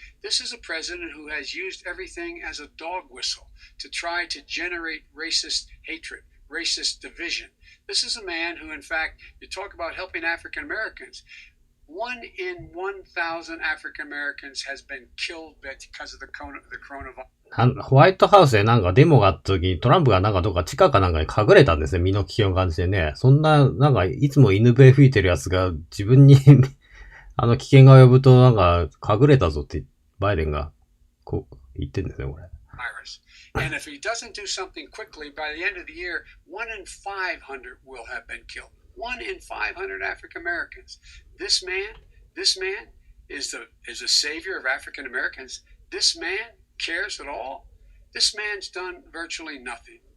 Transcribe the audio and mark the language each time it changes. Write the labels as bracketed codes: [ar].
[en] This is a president who has used everything as a dog whistle to try to generate racist hatred, racist division. This is a man who, in fact, you talk about helping African Americans. 1 in 1,000 African Americans has been killed because of the coronavirus. [ja] ホワイトハウスでなんかデモがあった時にトランプがなんかどっか地下かなんかに隠れたんですね。身の危険を感じてね。そんな、なんかいつも犬笛吹いてるやつが自分に危険が及ぶとなんか隠れたぞってバイデンがこう言ってんですね、これ。 [en] And if he doesn't do something quickly, by the end of the year, 1 in 500 will have been killed. 1 in 500 African Americans. This man is a savior of African Americans. This man cares at all. This man's done virtually nothing.